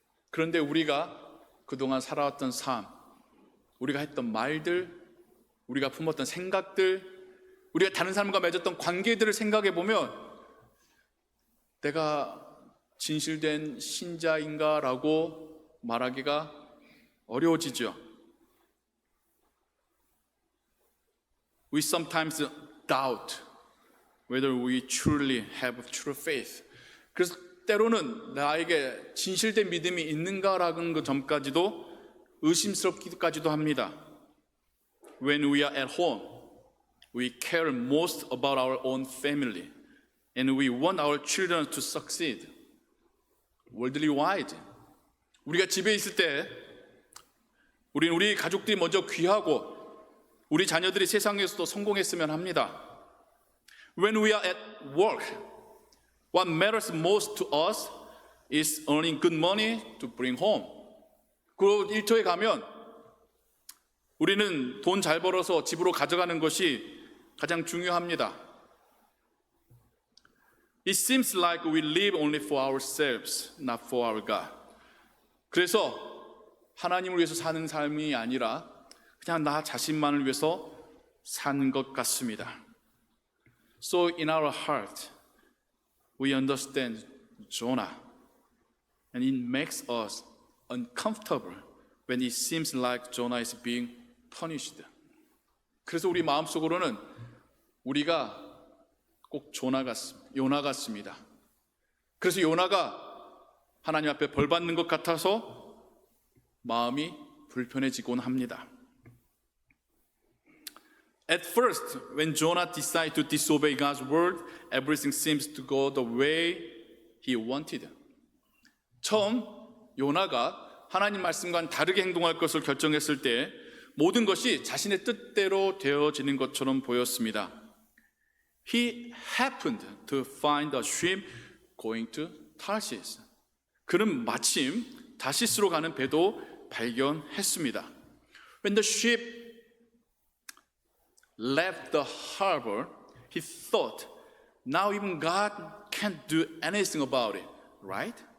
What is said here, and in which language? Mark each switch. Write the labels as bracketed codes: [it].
[ko] 그런데 우리가 그동안 살아왔던 삶, 우리가 했던 말들, 우리가 품었던 생각들, 우리가 다른 사람과 맺었던 관계들을 생각해 보면 내가 진실된 신자인가라고 말하기가 어려워지죠. [en] We sometimes doubt whether we truly have true faith. [ko] 그래서 때로는 나에게 진실된 믿음이 있는가라는 그 점까지도 의심스럽기까지도 합니다. [en] When we are at home, we care most about our own family, and we want our children to succeed. Worldly wide. [ko] 우리가 집에 있을 때 우리는 우리 가족들이 먼저 귀하고 우리 자녀들이 세상에서도 성공했으면 합니다. [en] When we are at work, what matters most to us is earning good money to bring home. [ko] 그 일터에 가면 우리는 돈 잘 벌어서 집으로 가져가는 것이 가장 중요합니다. [en] It seems like we live only for ourselves, not for our God. [ko] 그래서 하나님을 위해서 사는 삶이 아니라 그냥 나 자신만을 위해서 사는 것 같습니다. [en] So in our heart, we understand Jonah, and it makes us uncomfortable when it seems like Jonah is being punished. [ko] 그래서 우리 마음속으로는 우리가 꼭 요나 같습니다. 그래서 요나가 하나님 앞에 벌 받는 것 같아서 마음이 불편해지곤 합니다. [en] At first, when Jonah decided to disobey God's word, everything seems to go the way he wanted. [ko] 처음 요나가 하나님 말씀과는 다르게 행동할 것을 결정했을 때 모든 것이 자신의 뜻대로 되어지는 것처럼 보였습니다. [en] He happened to find a ship going to Tarshish. [ko] 그는 마침 다시스로 가는 배도 발견했습니다. [en] When the ship left the harbor, he thought Now even God can't do anything about it, right?